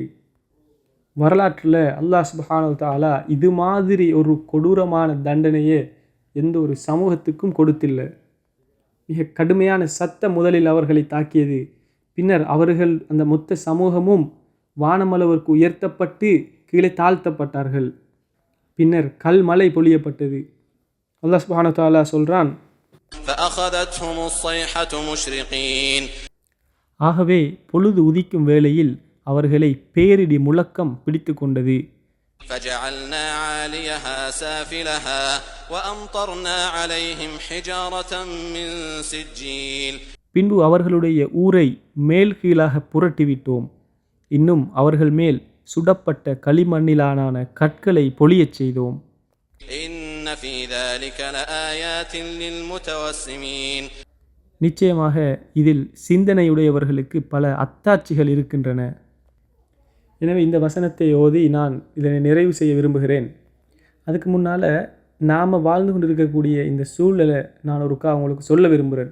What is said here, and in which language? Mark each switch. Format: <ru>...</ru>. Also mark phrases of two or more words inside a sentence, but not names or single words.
<ta>வரலாற்றில் அல்லாஹ்</ta> <ar>سبحانه وتعالى</ar> <ta>இது மாதிரி ஒரு கொடூரமான தண்டனையே எந்த ஒரு சமூகத்துக்கும் கொடுத்தில்லை. மிக கடுமையான சத்தம் முதலில் அவர்களை தாக்கியது. பின்னர் அவர்கள், அந்த மொத்த சமூகமும் வானமளவிற்கு உயர்த்தப்பட்டு கீழே தாழ்த்தப்பட்டார்கள். பின்னர் கல்மலை பொழியப்பட்டது. அல்லாஹ்</ta> <ar>سبحانه وتعالى</ar> <ta>சொல்றான்,</ta> <ar>فأخذتهم الصيحة مشرقين.</ar> <ta>ஆகவே பொழுது உதிக்கும் வேளையில் அவர்களை பேரிடி முழக்கம் பிடித்து கொண்டது.</ta> <ar>فجعلنا عاليها سافلها وأمطرنا عليهم حجارة من سجيل.</ar> <ta>பின்பு அவர்களுடைய ஊரை மேல் கீழாக புரட்டிவிட்டோம். இன்னும் அவர்கள் மேல் சுடப்பட்ட களிமண்ணிலான கற்களை பொழியச் செய்தோம்.</ta> <ar>إن في ذلك لآيات للمتوسمين.</ar> <ta>நிச்சயமாக இதில் சிந்தனையுடையவர்களுக்கு பல அத்தாட்சிகள் இருக்கின்றன. எனவே இந்த வசனத்தை ஓதி நான் இதனை நிறைவு செய்ய விரும்புகிறேன். அதுக்கு முன்னால் நாம் வாழ்ந்து கொண்டிருக்கக்கூடிய இந்த சூழலை நான் ஒருக்கா அவங்களுக்கு சொல்ல விரும்புகிறேன்.</ta>